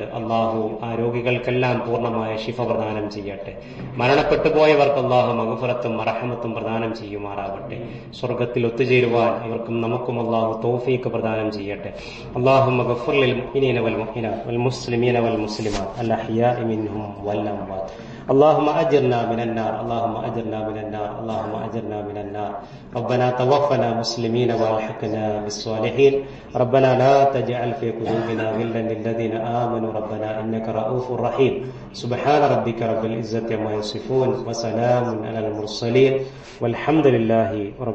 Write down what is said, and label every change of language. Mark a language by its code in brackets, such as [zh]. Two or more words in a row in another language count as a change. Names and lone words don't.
[ml] അള്ളാഹു ആ രോഗികൾക്കെല്ലാം പൂർണ്ണമായ ശിഫ പ്രദാനം ചെയ്യട്ടെ. മരണപ്പെട്ടു പോയവർക്ക് അള്ളാഹു മഗ്ഫിറത്തും മർഹമത്തും പ്രദാനം ചെയ്യുമാറാവട്ടെ. സ്വർഗത്തിൽ ഒത്തുചേരുവാൻ അവർക്കും നമുക്കും അള്ളാഹു തൗഫീഖ് പ്രദാനം ചെയ്യട്ടെ. [ar] اللهم اغفر للمؤمنين والمؤمنات والمسلمين والمسلمات الأحياء منهم والأموات. اللهم أجرنا من النار اللهم أجرنا من النار اللهم أجرنا من النار. ربنا توفنا مسلمين والحقنا بالصالحين. ربنا لا تجعل في قلوبنا غلا للذين آمنوا ربنا إنك رؤوف رحيم. سبحان ربك رب العزة عما يصفون وسلام على المرسلين والحمد لله رب